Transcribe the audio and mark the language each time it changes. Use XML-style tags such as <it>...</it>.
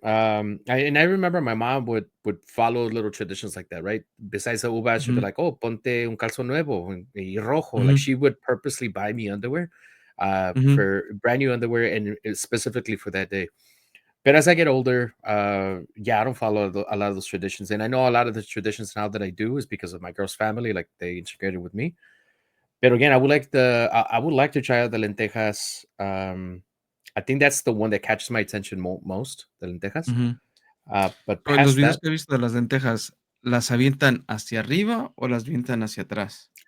<en>And I remember my mom would follow little traditions like that, right? Besides the uva, she'd be Ujú, like,</en> <es>"Oh, ponte un calzón nuevo y rojo."</es> <en>Like ujú, she would purposely buy me underwear, ujú, for brand new underwear, and specifically for that day. But as I get older, yeah, I don't follow a lot of those traditions, and I know a lot of the traditions now that I do is because of my girl's family, like they integrated with me. But again, I would like to try out the lentejas. I think that's the one that catches my attention most, the lentejas. ujú. But</en> <es>Pero en los</es> <en>past videos that,</en> <es>que he visto de las lentejas, ¿las avientan hacia arriba o las avientan hacia atrás?</es>